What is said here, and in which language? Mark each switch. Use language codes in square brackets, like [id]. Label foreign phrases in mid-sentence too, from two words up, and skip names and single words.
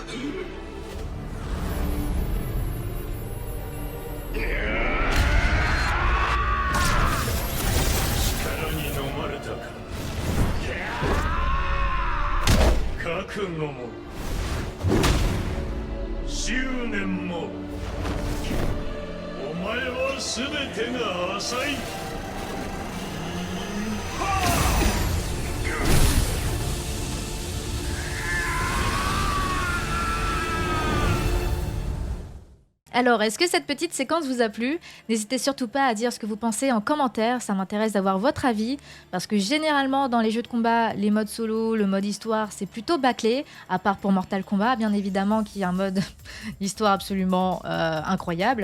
[ja] 力に飲まれたか。覚悟も執念もお前は全てが浅い。 [fr] Alors, est-ce que cette petite séquence vous a plu? N'hésitez surtout pas à dire ce que vous pensez en commentaire, ça m'intéresse d'avoir votre avis, parce que généralement dans les jeux de combat, les modes solo, le mode histoire, c'est plutôt bâclé, à part pour Mortal Kombat, bien évidemment, qui est un mode histoire absolument incroyable.